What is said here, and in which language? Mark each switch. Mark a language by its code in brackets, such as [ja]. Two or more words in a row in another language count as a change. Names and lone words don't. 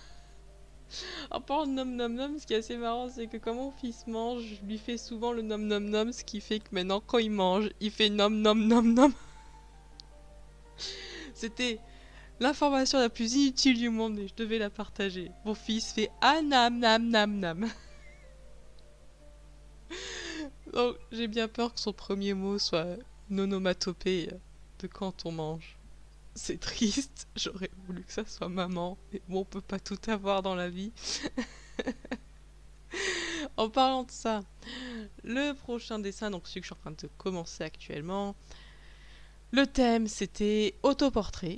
[fr] En parlant de nom nom nom, ce qui est assez marrant, c'est que quand mon fils mange, je lui fais souvent le nom nom nom, ce qui fait que maintenant, quand il mange, il fait nom nom nom nom. C'était l'information la plus inutile du monde et je devais la partager. Mon fils fait ah nam nam nam nam. Donc j'ai bien peur que son premier mot soit une onomatopée de quand on mange. C'est triste, j'aurais voulu que ça soit maman, mais bon, on peut pas tout avoir dans la vie. En parlant de ça, le prochain dessin, donc celui que je suis en train de commencer actuellement, le thème c'était autoportrait.